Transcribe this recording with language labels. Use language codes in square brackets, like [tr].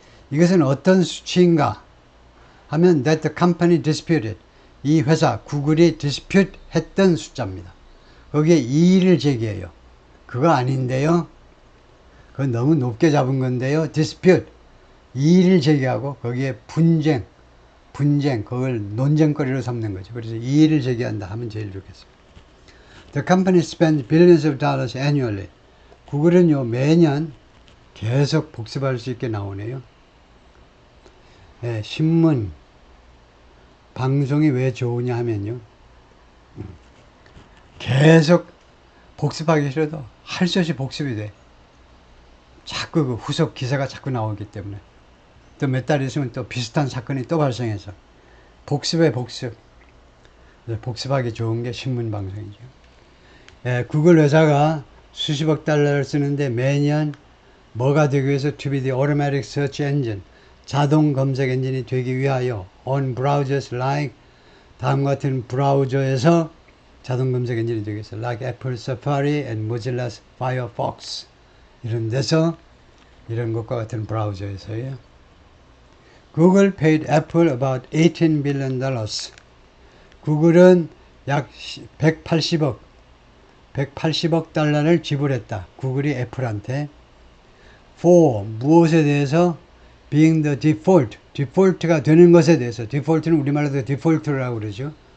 [ko] 이것은 어떤 수치인가 하면 [en] that the company disputed, [ko] 이 회사 구글이 dispute 했던 숫자입니다. 거기에 이의를 제기해요. 그거 아닌데요. 그건 너무 높게 잡은 건데요. dispute, 이의를 제기하고 거기에 분쟁, 그걸 논쟁거리로 삼는 거죠. 그래서 이의를 제기한다 하면 제일 좋겠습니다. [en] The company spends billions of dollars annually. [ko] 구글은요, 매년 계속 복습할 수 있게 나오네요. 네, 신문, 방송이 왜 좋으냐 하면요. 계속 복습하기 싫어도 할 수 없이 복습이 돼. 자꾸 그 후속 기사가 자꾸 나오기 때문에. 또 몇 달 있으면 또 비슷한 사건이 또 발생해서. 복습에 복습. 복습하기 좋은 게 신문 방송이죠. 예, 구글 회사가 수십억 달러를 쓰는데 매년 뭐가 되기 위해서 [en] to be the automatic search engine, [ko] 자동 검색 엔진이 되기 위하여 [en] on browsers like, [ko] 다음과 같은 브라우저에서 자동 검색 엔진이 되기 위해서 like Apple Safari and Mozilla Firefox, 이런 데서, 이런 것과 같은 브라우저에서요. [en] Google paid Apple about $18 billion. [ko] 구글은 약 180억 달러를 지불했다. 구글이 애플한테. for, 무엇에 대해서? [en] being the default [ko] 가 되는 것에 대해서. default는 우리말로 디폴트라고 그러죠.